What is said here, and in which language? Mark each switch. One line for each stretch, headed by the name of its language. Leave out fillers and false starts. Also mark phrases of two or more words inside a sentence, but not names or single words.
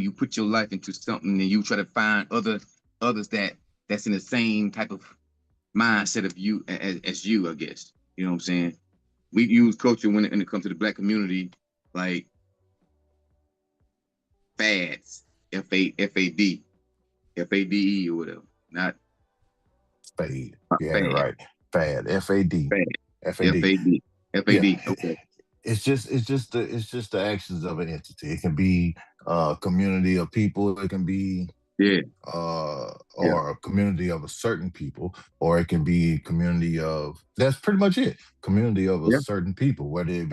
English: You put your life into something, and you try to find others that's in the same type of mindset of you as you. I guess you know what I'm saying. We use culture when it comes to the black community, like fads, FAD or whatever. Not Fade. You had it fad, right. Fad. FAD. fad, FAD. FAD. Yeah. Okay. It's just the actions of an entity. It can be a community of people. It can be Yeah, yeah, or a community of a certain people, or it can be a community of that's pretty much it. Community of a yeah. certain people, whether it